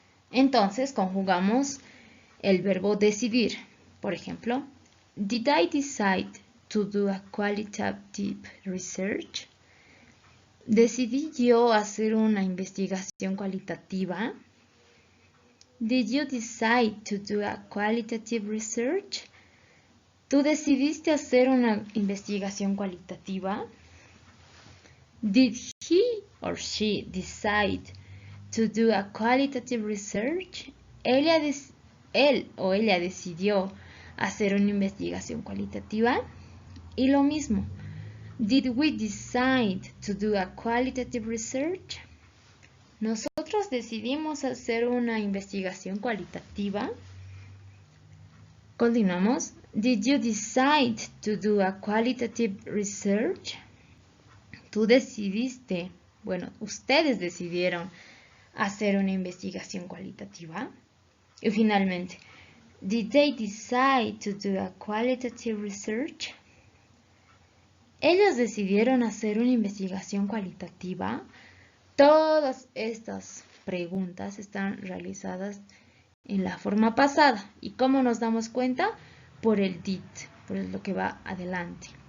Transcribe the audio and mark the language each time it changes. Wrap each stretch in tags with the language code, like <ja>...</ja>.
<es>Entonces, conjugamos el verbo decidir. Por ejemplo,</es> <en>did I decide to do a qualitative research?</en> <es>¿Decidí yo hacer una investigación cualitativa?</es> <en>Did you decide to do a qualitative research?</en> <es>¿Tú decidiste hacer una investigación cualitativa?</es> <en>Did he or she decide to do a qualitative research?</en> <es>Él o ella decidió hacer una investigación cualitativa. Y lo mismo,</es> <en>did we decide to do a qualitative research?</en> <es>¿Nosotros decidimos hacer una investigación cualitativa? Continuamos.</es> <en>Did you decide to do a qualitative research?</en> <es>Tú decidiste, bueno, ustedes decidieron hacer una investigación cualitativa. Y finalmente,</es> <en>did they decide to do a qualitative research?</en> <es>Ellos decidieron hacer una investigación cualitativa. Todas estas preguntas están realizadas en la forma pasada. ¿Y cómo nos damos cuenta? Por el did, por lo que va adelante.</es>